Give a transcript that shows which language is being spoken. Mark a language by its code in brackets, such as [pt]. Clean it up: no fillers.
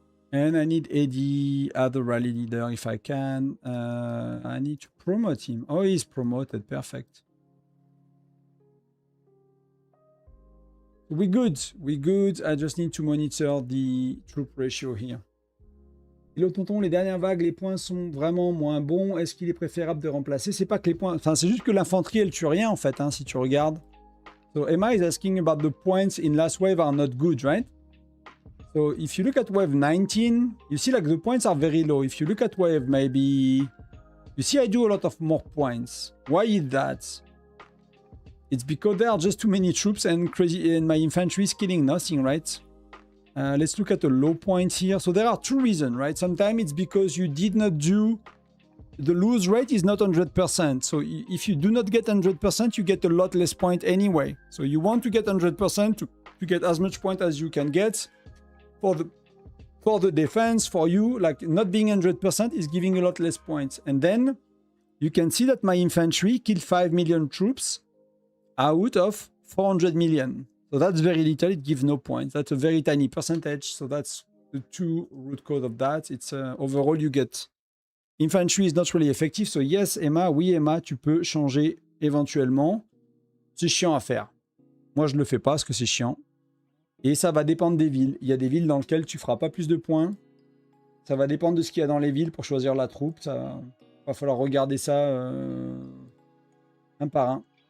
[en] And I need Eddie as the rally leader if I can. I need to promote him. Oh, he's promoted. Perfect. We're good. I just need to monitor the troop ratio here. [fr] Hello tonton, les dernières vagues, les points sont vraiment moins bons. Est-ce qu'il est préférable de remplacer? C'est pas que les points... Enfin, c'est juste que l'infanterie, elle tue rien en fait, hein, si tu regardes. [en] So Emma is asking about the points in last wave are not good, right? So if you look at wave 19, you see like the points are very low. If you look at wave maybe... You see I do a lot of more points. Why is that? It's because there are just too many troops and my infantry is killing nothing, right? Let's look at the low points here. So there are 2 reasons, right? Sometimes it's because you did not do... The lose rate is not 100%. So if you do not get 100%, you get a lot less point anyway. So you want to get 100% to get as much point as you can get. For the defense, for you, like not being 100% is giving a lot less points. And then you can see that my infantry killed 5 million troops out of 400 million. So that's very little, it gives no points. That's a very tiny percentage. So that's the 2 root cause of that. It's overall you get... Infantry is not really effective. So yes, [fr] Emma, oui Emma, tu peux changer éventuellement. C'est chiant à faire. Moi je le fais pas parce que c'est chiant. Et ça va dépendre des villes. Il y a des villes dans lesquelles tu feras pas plus de points. Ça va dépendre de ce qu'il y a dans les villes pour choisir la troupe. Ça va falloir regarder ça un par un.